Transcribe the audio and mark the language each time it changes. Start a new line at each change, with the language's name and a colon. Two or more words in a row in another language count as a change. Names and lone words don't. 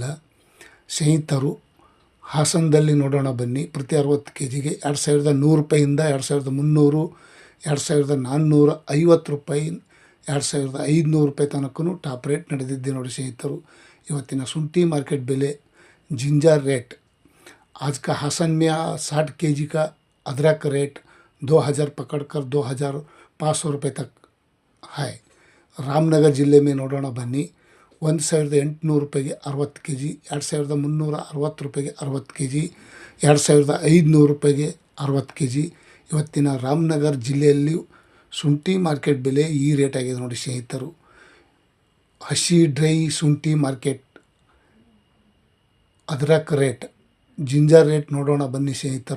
Kannada: ಸ್ನೇಹಿತರು, ಹಾಸನದಲ್ಲಿ ನೋಡೋಣ ಬನ್ನಿ. ಪ್ರತಿ 60 ಕೆ ಜಿಗೆ 2100 ರೂಪಾಯಿಯಿಂದ 2300, 2450 ರೂಪಾಯಿ, 2500 ರೂಪಾಯಿ ತನಕ
English: top rate
Kannada: ನಡೆದಿದೆ ನೋಡಿ ಸ್ನೇಹಿತರು. ಇವತ್ತಿನ ಶುಂಠಿ ಮಾರ್ಕೆಟ್ ಬೆಲೆ
English: ginger rate
Hindi: आज का हासन में 60 के जी का अदरक रेट 2000 पकड़कर 2500 रुपये तक है. रामनगर जिले में
Kannada: ನೋಡೋಣ ಬನ್ನಿ 1800 ರೂಪಾಯಿಗೆ 60 ಕೆ ಜಿ, 2360 ರೂಪಾಯಿಗೆ 60 ಕೆ ಜಿ, 2500 ರೂಪಾಯಿಗೆ 60 ಕೆ ಜಿ. ಇವತ್ತಿನ ರಾಮನಗರ ಜಿಲ್ಲೆಯಲ್ಲಿ ಶುಂಠಿ ಮಾರ್ಕೆಟ್ ಬೆಲೆ ಈ ರೇಟ್ ಆಗಿದೆ ನೋಡಿ ಸ್ನೇಹಿತರು. ಹಸಿ ಡ್ರೈ ಶುಂಠಿ ಮಾರ್ಕೆಟ್ ಅದ್ರಕ್
English: rate ginger rate
Kannada: ನೋಡೋಣ ಬನ್ನಿ ಸ್ನೇಹಿತರು.